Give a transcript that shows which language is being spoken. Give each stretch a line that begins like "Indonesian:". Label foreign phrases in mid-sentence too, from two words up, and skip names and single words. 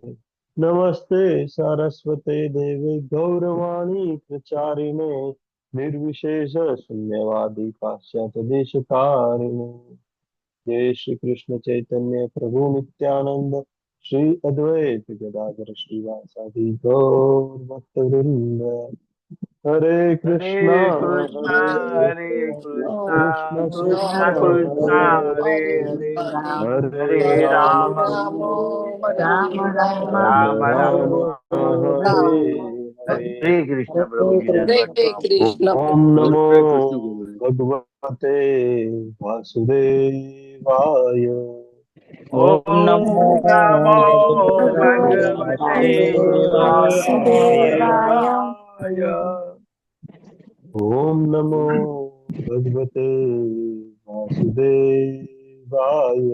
Sanskrit: नमस्ते सरस्वते देवे गौरवाणी प्रचारिणे निर्विशेष शून्यवादी पाश्चात्य देशतारिणे। जय श्री कृष्ण चैतन्य प्रभु नित्यानंद श्री अद्वैत गदाधर श्रीवासादि गौर भक्तवृंद। हरे कृष्णा हरे कृष्णा, कृष्ण कृष्ण हरे हरे, हरे हरे राम राम, राम राम राम राम हरे हरे।
Hindi: हरे कृष्ण प्रभु जी, दंडवत प्रणाम।
Sanskrit: ओम नमो
Hindi: हरे कृष्ण प्रभु जी।
Sanskrit: भगवते वासुदेवाय। ओम नमो नमो भगवते वासुदेवाय। वासुदेवाय। ओम नमो भगवते वासुदेवाय।